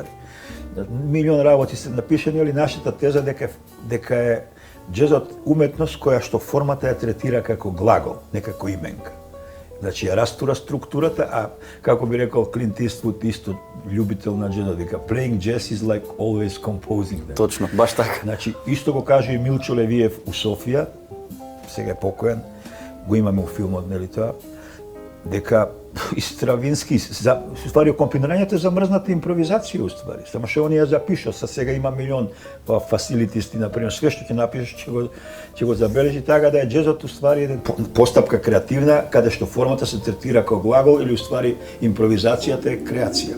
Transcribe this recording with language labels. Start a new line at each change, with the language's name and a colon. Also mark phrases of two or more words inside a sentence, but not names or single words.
Macedonian: Милион работи се напишани, али нашата теза дека е джезот уметност која што формата ја третира како глагол, не како именка. Значи ја растура структурата, а како би рекол Клинт Иствуд, исто љубител на джезот, дека
English: playing jazz is like always composing.
Macedonian: Точно, баш така. Значи исто го каже и Милчо Левиев у Софија, сега е покоен, го имаме у филмот, нели тоа, дека и Стравински, уствари, компонирањето е замрзната импровизација, уствари. Само што он ја запишал, сега има милион фасилитисти, например, све што ќе напишеш ќе го забележи, така да е джезот уствари еден постапка креативна, каде што формата се третира како глагол или уствари импровизацијата е креација.